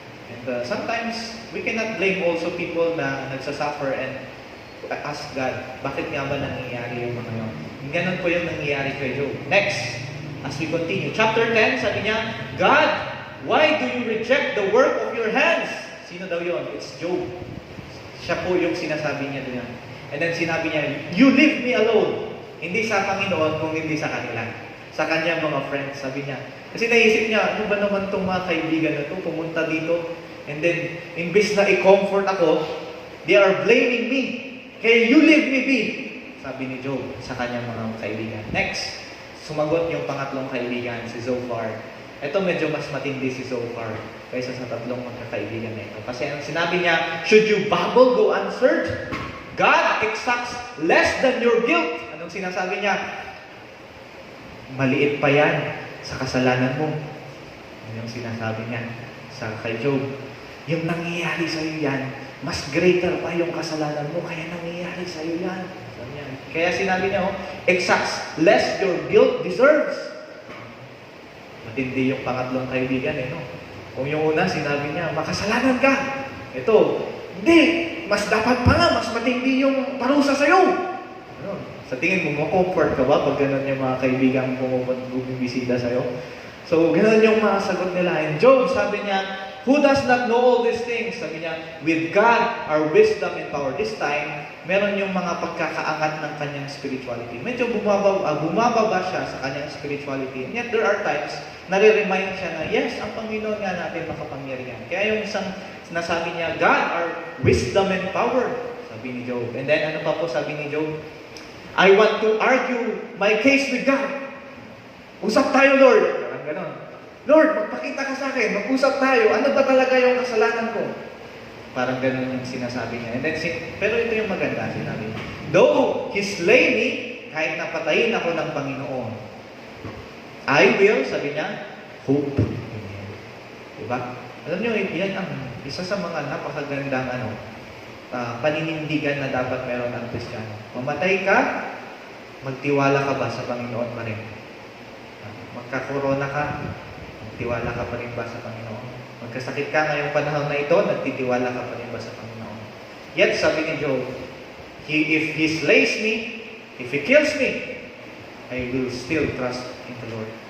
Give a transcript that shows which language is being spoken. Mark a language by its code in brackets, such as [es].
[en] And sometimes, we cannot blame also people na nagsasuffer and ask God, [tl] bakit nga ba nangyayari yung mga yun? Ganun po yung nangyayari kay Job. [en] Next, as we continue. Chapter 10, sabi niya, God, why do you reject the work of your hands? [tl] Sino daw yun? [en] It's Job. [tl] Siya po yung sinasabi niya doon. And then sinabi niya, [en] you leave me alone. [tl] Hindi sa Panginoon, kung hindi sa kanila. Sa kanyang mga friends, sabi niya. Kasi naisip niya, ano ba naman itong mga kaibigan na ito, pumunta dito. [en] And then, [tl] imbis na i-comfort ako, [en] they are blaming me. Kaya you leave me be. [tl] Sabi ni Job sa kanyang mga kaibigan. Next, sumagot yung pangatlong kaibigan, si Zophar. Ito medyo mas matindi si Zophar kaysa sa tatlong magkakaibigan na ito. Kasi ang sinabi niya, [en] should you babble go answered? God exacts less than your guilt. [tl] Anong sinasabi niya? Maliit pa yan sa kasalanan mo. Ano yung sinasabi niya sa kay Job? Yung nangyayari sa iyo yan, mas greater pa yung kasalanan mo, kaya nangyayari sa iyo yan. Kaya sinabi niya, [en] exacts less your guilt deserves. [tl] Matindi yung pangatlong kaibigan, no? Kung yung una, sinabi niya, makasalanan ka. Ito, hindi, mas dapat pa nga, mas matindi yung parusa sa'yo. Ano? Sa tingin mo, comfort ka ba pag gano'n yung mga kaibigan bumibisita sa'yo? So, gano'n yung mga sagot nila. [en] And Job, [tl] sabi niya, [en] who does not know all these things? [tl] Sabi niya, [en] with God, our wisdom and power. This time, [tl] meron yung mga pagkakaangat ng kanyang spirituality. Medyo bumababa siya sa kanyang spirituality. [en] And yet, there are times, [tl] nare-remind siya na, yes, ang Panginoon nga natin makapangyarihan. Kaya yung isang nasabi niya, God, [en] our wisdom and power. [tl] Sabi ni Job. [en] And then, [tl] ano pa po sabi ni Job? [en] I want to argue my case with God. [tl] Usap tayo, Lord. Parang ganon. Lord, magpakita ka sa akin, mag-usap tayo. Ano ba talaga yung kasalanan ko? Parang ganun yung sinasabi niya. And then, pero ito yung maganda, sinabi niya. [en] Though He slay me, [tl] kahit napatayin ako ng Panginoon, [en] I will, [tl] sabi niya, [en] hope in Him. [tl] Diba? Alam niyo, yan ang isa sa mga napakagandang paninindigan na dapat meron ang Kristiyano. Mamatay ka, magtiwala ka ba sa Panginoon pa rin? Magka-corona ka, nagtiwala ka pa rin ba sa Panginoon? Magkasakit ka ngayong panahon na ito, nagtitiwala ka pa rin ba sa Panginoon? [en] Yet, [tl] sabi ni Job, [en] if He slays me, if He kills me, I will still trust in the Lord.